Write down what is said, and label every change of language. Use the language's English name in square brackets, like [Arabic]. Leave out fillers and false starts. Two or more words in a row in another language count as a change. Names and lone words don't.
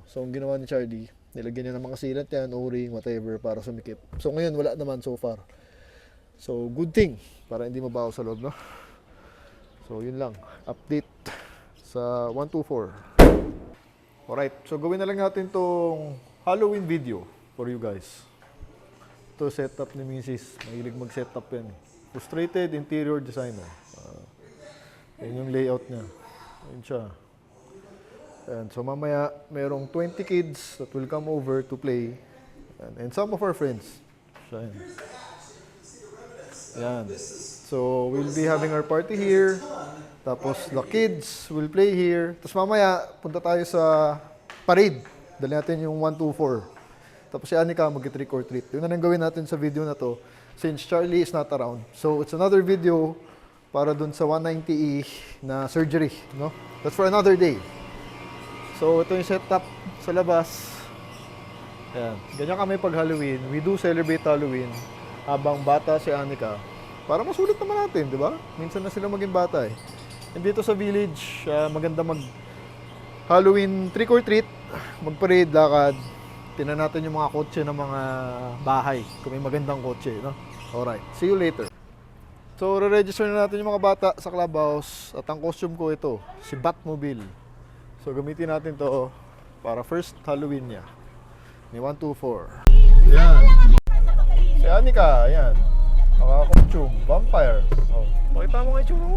[Filipino] So ang ginawa ni Charlie, nilagyan niya ng mga sealant yan, O-ring, whatever, para sumikip. So ngayon wala naman [English] so far. So good thing, [Filipino] para hindi mabaho sa loob, no? So yun lang, update sa 124. Alright, so gawin na lang natin tong [English] Halloween video for you guys. [Filipino] Ito setup ni Mrs. Mahilig mag-setup yan. [English] Frustrated interior designer. [Filipino] Yan yung layout niya. Yan siya. [English] And so [Filipino] mamaya, merong [English] 20 kids that will come over to play. And some of our friends. [Filipino] Siya yan. Yan. [English] So we'll be having our party here. Tapos the kids will play here. [Filipino] Tapos mamaya, punta tayo sa parade. Dali natin yung 124. Tapos si Anika mag- [English] trick or treat. [Filipino] Yun na lang gawin natin sa video na to [English] since Charlie is not around. So it's another video [Filipino] para dun sa 190E na surgery, no? [English] That's for another day. [Filipino] So ito yung setup sa labas. Ayan. Ganyan kami pag Halloween. [English] We do celebrate Halloween [Filipino] habang bata si Anika. Para masulit naman natin, di ba? Minsan na sila maging bata eh. And dito sa village, maganda mag [English] Halloween trick or treat, [Filipino] mag-parade, lakad. Tingnan natin yung mga kotse ng mga bahay, kung may magandang kotse, no? [English] Alright, see you later. [Filipino] So, re-register na natin yung mga bata sa clubhouse. At ang costume ko ito, si Batmobile. So, gamitin natin to para [English] first Halloween [Filipino] niya. Ni 124. Yan. Si Anika, yan. Mga-costume, vampire. Oh, pakita mo nga yung mo.